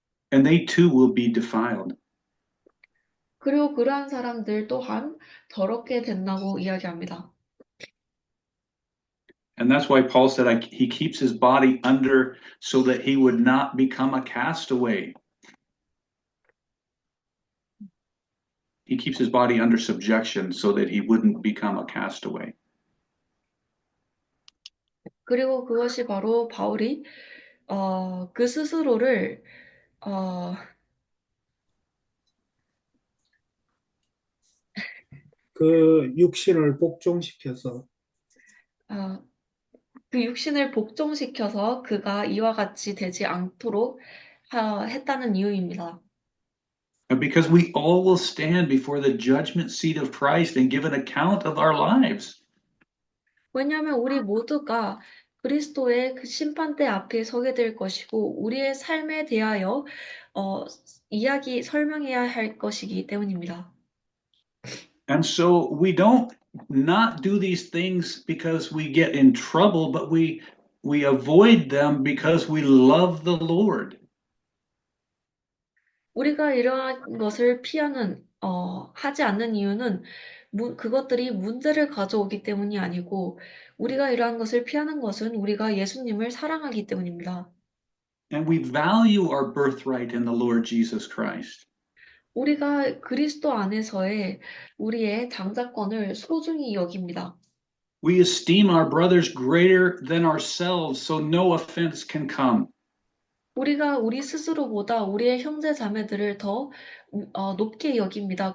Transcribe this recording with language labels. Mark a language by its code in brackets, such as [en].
[en] And they too will be defiled. [ko] 그리고 그러한 사람들 또한 더럽게 된다고 이야기합니다. [en] And that's why Paul said he keeps his body under so that he would not become a castaway. He keeps his body under subjection so that he wouldn't become a castaway. [ko] 그리고 그것이 바로 바울이 그 스스로를 그 육신을 복종시켜서 그 육신을 복종시켜서 그가 이와 같이 되지 않도록 했다는 이유입니다. [en] Because we all will stand before the judgment seat of Christ and give an account of our lives. [ko] 왜냐하면 우리 모두가 그리스도의 그 심판대 앞에 서게 될 것이고 우리의 삶에 대하여 설명해야 할 것이기 때문입니다. [en] And so we don't not do these things because we get in trouble, but we avoid them because we love the Lord. [ko] 우리가 이러한 것을 하지 않는 이유는 그것들이 문제를 가져오기 때문이 아니고 우리가 이러한 것을 피하는 것은 우리가 예수님을 사랑하기 때문입니다. [en] And we value our birthright in the Lord Jesus Christ. [ko] 우리가 그리스도 안에서의 우리의 장자권을 소중히 여깁니다. [en] We esteem our brothers greater than ourselves, so no offense can come. [ko] 우리가 우리 스스로보다 우리의 형제 자매들을 더 높게 여깁니다.